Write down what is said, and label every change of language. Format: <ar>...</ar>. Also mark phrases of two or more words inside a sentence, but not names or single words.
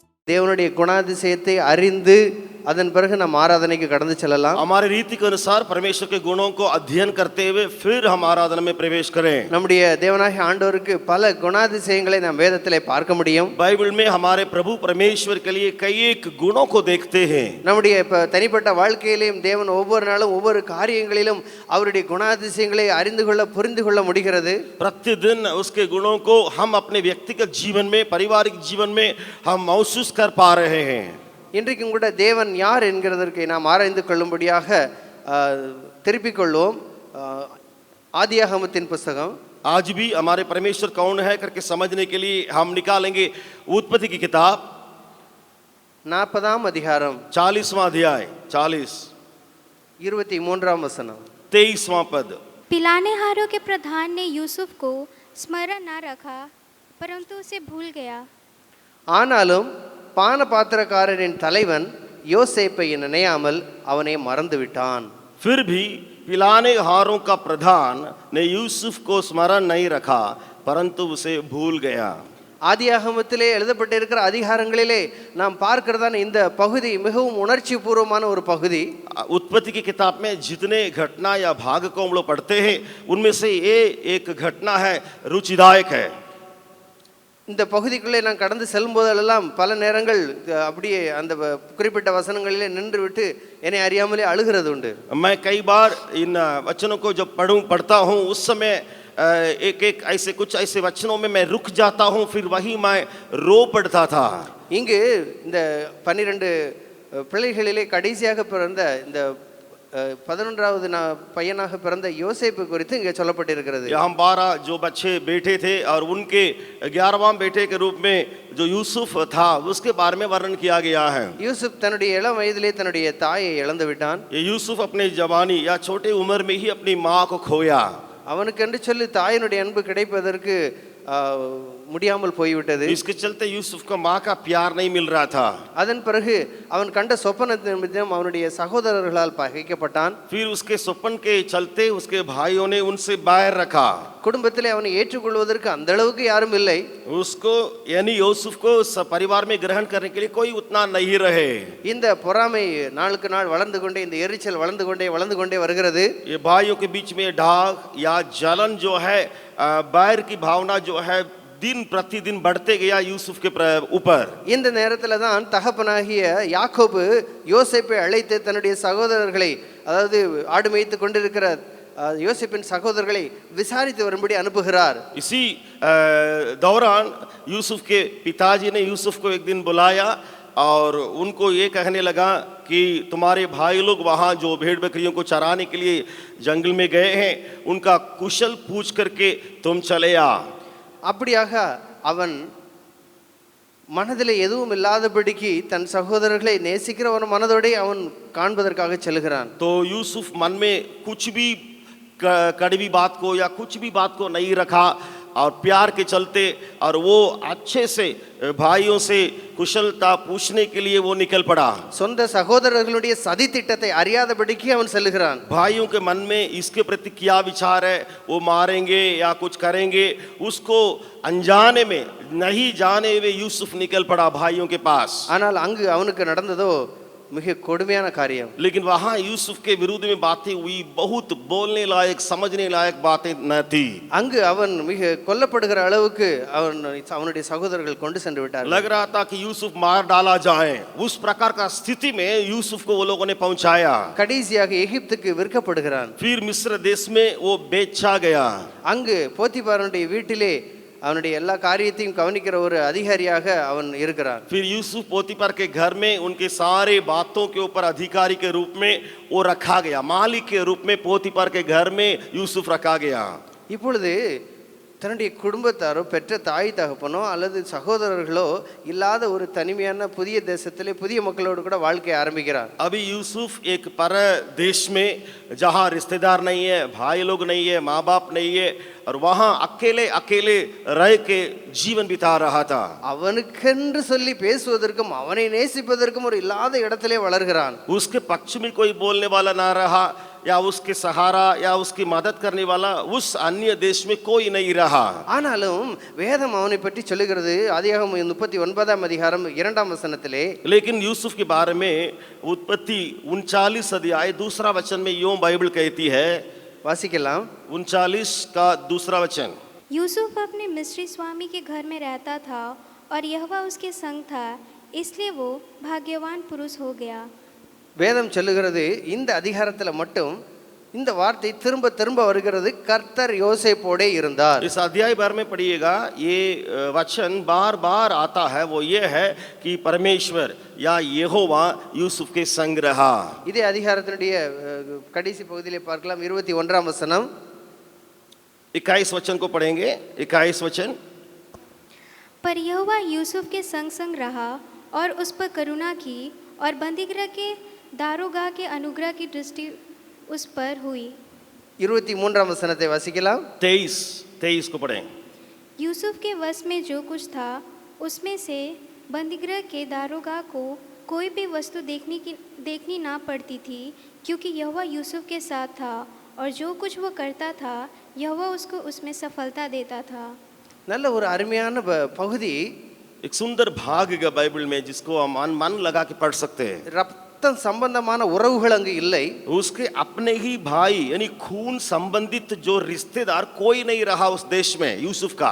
<ta>தேவனுடைய குணாதிசயத்தை அறிந்து அதன் பிறகு நாம் ஆராதனைக்கு கடந்து செல்லலாம்.</ta> <hi>हमारे रीति के अनुसार परमेश्वर के गुणों को अध्ययन करते हुए फिर हम आराधना में प्रवेश करें.</hi> <ta>நம்முடைய தேவனாகிய ஆண்டவருக்கு பல குணாதிசயங்களை நாம் வேதத்திலே பார்க்க முடியும்.</ta> <hi>बाइबल में हमारे प्रभु परमेश्वर के लिए कई एक गुणों को देखते हैं.</hi> <ta>நம்முடைய தனிப்பட்ட வாழ்க்கையிலும் தேவன் ஒவ்வொரு நாளும் ஒவ்வொரு காரியங்களிலும் அவருடைய குணாதிசயங்களை அறிந்து கொள்ள புரிந்து கொள்ள முடிகிறது.</ta> <hi>प्रतिदिन उसके गुणों को हम अपने व्यक्तिगत जीवन में, पारिवारिक जीवन में हम महसूस कर पा रहे हैं.</hi> <ta>இன்றைக்கும் கூட தேவன் யார் என்கிறதற்கு நாம் ஆராய்ந்து கொள்ளும்படியாக திருப்பிக் கொள்வோம். ஆதியாகமத்தின் புஸ்தகம்.</ta> <hi>आज भी हमारे परमेश्वर कौन है करके समझने के लिए हम निकालेंगे उत्पत्ति की किताब</hi> <ta>40 அதிகாரம்</ta> <hi>40वां अध्याय 40</hi> <ta>23 வசனம்</ta> <hi>23वां पद. पिलानेहारों के प्रधान ने यूसुफ को स्मरण न रखा, परंतु उसे भूल गया.</hi> <ta>ஆனாலும் பான பாத்திரக்காரரின் தலைவன் யோசேப்பை நினையாமல் அவனை மறந்து விட்டான்.</ta> <hi>फिर भी पिलाने हारों का प्रधान ने यूसुफ को स्मरण नहीं रखा, परंतु उसे भूल गया.</hi> <ta>ஆதியாகமத்திலே எழுதப்பட்டிருக்கிற அதிகாரங்களிலே நாம் பார்க்கிறதான இந்த பகுதி மிகவும் உணர்ச்சி பூர்வமான ஒரு பகுதி.</ta> <hi>उत्पत्ति की किताब में जितने घटना या भाग को हम लोग पढ़ते हैं उनमें से ये एक घटना है रुचिदायक है.</hi> <ta>இந்த பகுதிக்குள்ளே நான் கடந்து செல்லும் போதெல்லாம் பல நேரங்கள் அப்படியே அந்த குறிப்பிட்ட வசனங்களிலே நின்று விட்டு என்னை அறியாமலே அழுகிறது உண்டு.</ta> <hi>मैं कई बार इन वचनों को जब पढ़ता हूँ उस समय एक एक ऐसे कुछ ऐसे वचनों में मैं रुक जाता हूँ, फिर वही मैं रो पड़ता था.</hi> <ta>இங்கு இந்த 12 பிள்ளைகளிலே கடைசியாக பிறந்த இந்த 11வது பையனாக பிறந்த யோசேப்பு குறித்து இங்கே சொல்லப்பட்டிருக்கிறது.</ta> <hi>हम 12 जो बच्चे बेटे थे और उनके 11वां बेटे के रूप में जो यूसुफ था उसके बारे में वर्णन किया गया है.</hi> <ta>யூசுப் தன்னுடைய இளம் வயதிலே தன்னுடைய தாயை இழந்து விட்டான்.</ta> <hi>ये यूसुफ अपने जवानी या छोटे उम्र में ही अपनी माँ को खोया.</hi> <ta>அவனுக்கு என்று சொல்லி தாயினுடைய அன்பு கிடைப்பதற்கு முடியாமல் போய்விட்டது.</ta> <hi>इसके चलते यूसुफ को माँ का प्यार नहीं मिल रहा था.</hi> <ta>அதன் பிறகு அவன் கண்ட சொப்பனத்தின் நிமித்தம் அவனுடைய சகோதரர்களால் பகைக்கப்பட்டான்.</ta> <hi>फिर उसके स्वप्न के चलते उसके भाइयों ने उनसे बैर रखा.</hi> <ta>குடும்பத்திலே அவனை ஏற்றுக்கொள்வதற்கு அந்த அளவுக்கு யாரும் இல்லை.</ta> <hi>उसको यानी यूसुफ को परिवार में ग्रहण करने के लिए कोई उतना नहीं रहे.</hi> <ta>இந்த பொறாமை நாளுக்கு நாள் வளர்ந்து கொண்டே, இந்த எரிச்சல் வளர்ந்து கொண்டே வருகிறது.</ta> <hi>ये भाइयों के बीच में डाग या जलन जो है, बैर की भावना जो है दिन प्रतिदिन बढ़ते गया यूसुफ के ऊपर.</hi> <ta>இந்த நேரத்துல தான் தகப்பனாகிய யாக்கோபு யோசேப்பை அழைத்து தன்னுடைய சகோதரர்களை, அதாவது ஆடு மேய்த்து கொண்டிருக்கிற யோசேப்பின் சகோதரர்களை விசாரித்து வரும்படி அனுப்புகிறார்.</ta> <hi>इसी दौरान यूसुफ के पिताजी ने यूसुफ को एक दिन बुलाया और उनको ये कहने लगा कि तुम्हारे भाई लोग वहाँ जो भेड़ बकरियों को चराने के लिए जंगल में गए हैं, उनका कुशल पूछ करके तुम चले आ.</hi> <ta>அப்படியாக அவன் மனதில் எதுவும் இல்லாதபடிக்கு தன் சகோதரர்களை நேசிக்கிற ஒரு மனதோடு அவன் காண்பதற்காக செல்கிறான்.</ta> <hi>तो यूसुफ मन में कुछ भी कड़वी बात को या कुछ भी बात को नहीं रखा और प्यार के चलते और वो अच्छे से भाइयों से कुशलता पूछने के लिए वो निकल पड़ा.</hi> <ta>சொந்த சகோதரர்களுடைய சதி திட்டத்தை அறியாதபடிக்கு அவன் செல்கிறான்.</ta> <hi>भाइयों के मन में इसके प्रति क्या विचार है, वो मारेंगे या कुछ करेंगे, उसको अनजाने में नहीं जाने हुए यूसुफ निकल पड़ा भाइयों के पास.</hi> <ta>ஆனால் அங்கு அவனுக்கு நடந்ததோ மிக கொடுமையான காரியம்.</ta> <hi>लेकिन वहाँ यूसुफ के विरुद्ध में बातें हुई, बहुत बोलने लायक समझने लायक बातें न थी.</hi> <ta>அங்கு அவன் மிக கொல்லப்படுகிற அளவுக்கு அவனுடைய சகோதரர்கள் கொண்டு சென்று விட்டார்கள்.</ta> <hi>लग रहा था कि यूसुफ मार डाला जाए. उस प्रकार का स्थिति में यूसुफ को वो लोगों ने पहुंचाया.</hi> <ta>கடைசியாக எகிப்துக்கு விற்கப்படுகிறான்.</ta> <hi>फिर मिस्र देश में वो बेचा गया.</hi> <ta>அங்கு போத்திபாரனுடைய வீட்டிலே அவனுடைய எல்லா காரியத்தையும் கவனிக்கிற ஒரு அதிகாரியாக அவன் இருக்கிறான்.</ta> <hi>फिर यूसुफ पोतीफर के घर में उनके सारे बातों के ऊपर अधिकारी के रूप में वो रखा गया. मालिक के रूप में पोतीफर के घर में यूसुफ रखा गया.</hi> <ta>இப்பொழுது தன்னுடைய குடும்பத்தாரோ பெற்ற தாய் தகப்பனோ அல்லது சகோதரர்களோ இல்லாத ஒரு தனிமையான புதிய தேசத்திலே புதிய மக்களோடு கூட வாழ்க்கையை ஆரம்பிக்கிறார்.</ta> <hi>अभी यूसुफ एक पर देश में जहाँ रिश्तेदार नहीं है, भाई लोग नहीं है, माँ बाप नहीं है और वहाँ अकेले अकेले रह के जीवन बिता रहा था.</hi> <ta>அவனுக்கென்று சொல்லி பேசுவதற்கும் அவனை நேசிப்பதற்கும் ஒரு இல்லாத இடத்திலே வளர்கிறான்.</ta> <hi>उसके पक्ष में कोई बोलने वाला ना रहा, या उसके सहारा या उसकी मदद करने वाला उस अन्य देश में कोई नहीं रहा।</hi> <ta>ஆனாலும் வேதம் அவனை பற்றி சொல்லுகிறது ஆதியாகமம் 39ஆம் அதிகாரம் 2ஆம் வசனத்திலே,</ta> <hi>लेकिन यूसुफ के बारे में उत्पत्ति 39 अध्याय दूसरा वचन में यूं बाइबल कहती है,</hi> <ta>வாசிக்கலாம்.</ta> <hi>39 का दूसरा वचन, यूसुफ अपने मिस्री स्वामी के घर में रहता था और यहोवा उसके संग था, इसलिए वो भाग्यवान पुरुष हो गया।</hi> <ta>வேதம் சொல்லுகிறது இந்த அதிகாரத்தில் மட்டும் இந்த வார்த்தை திரும்ப திரும்ப வருகிறது, கர்த்தர் யோசேப்போடே இருந்தார்.</ta> <hi>इस अध्याय भर में पढ़िएगा ये वचन बार बार आता है, वो ये है कि परमेश्वर या यहोवा यूसुफ के संग रहा।</hi> <ta>இதே அதிகாரத்தினுடைய கடைசி பகுதியிலே பார்க்கலாம், 21ஆம் வசனம்.</ta> <hi>21 वचन को पढ़ेंगे। 21 वचन, पर यहोवा यूसुफ के संग संग रहा और उस पर करुणा की और बंदीगृह के दारोगा के अनुग्रह की दृष्टि उस पर हुई।</hi> <ta>23ஆம் வசனத்தை வாசிக்கலாம்.</ta> <hi>23 को पढ़ें। यूसुफ के वश में जो कुछ था उसमें से बंदीगृह के दारोगा को कोई भी वस्तु देखनी ना पड़ती थी, क्योंकि यहोवा यूसुफ के साथ था और जो कुछ वो करता था यहोवा उसको उसमें सफलता देता था।</hi> <ta>நல்ல ஒரு அருமையான பகுதி.</ta> <hi>एक सुंदर भाग है बाइबल में जिसको हम मन लगा के पढ़ सकते हैं।</hi> <ta>ரத்தம் சம்பந்தமான உறவுகள் அங்கு இல்லை.</ta> <hi>उसके अपने ही भाई यानी खून संबंधित जो रिश्तेदार कोई नहीं रहा उस देश में यूसुफ का।</hi>